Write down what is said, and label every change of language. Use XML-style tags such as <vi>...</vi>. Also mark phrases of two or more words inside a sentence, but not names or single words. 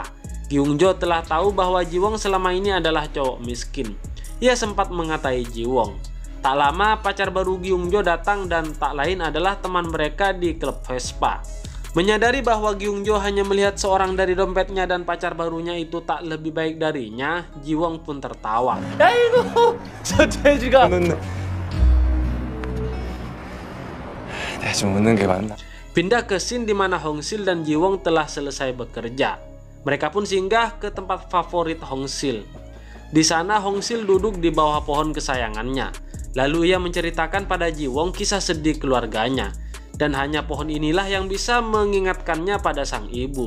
<id>Gyung Jo telah tahu bahwa Ji Won selama ini adalah cowok miskin. Ia sempat mengatai Ji Won. Tak lama pacar baru Gyung Jo datang dan tak lain adalah teman mereka di klub Vespa. Menyadari bahwa Gyung Jo hanya melihat seorang dari dompetnya dan pacar barunya itu tak lebih baik darinya, Ji Won pun tertawa.</id> <ko>아이고 저 돼지가 내가 좀 웃는 게 맞나?</ko> <id>Pindah ke scene di mana Hong Sil dan Ji Won telah selesai bekerja. Mereka pun singgah ke tempat favorit Hong Sil. Di sana Hong Sil duduk di bawah pohon kesayangannya. Lalu ia menceritakan pada Ji Won kisah sedih keluarganya. Dan hanya pohon inilah yang bisa mengingatkannya pada sang ibu.</id>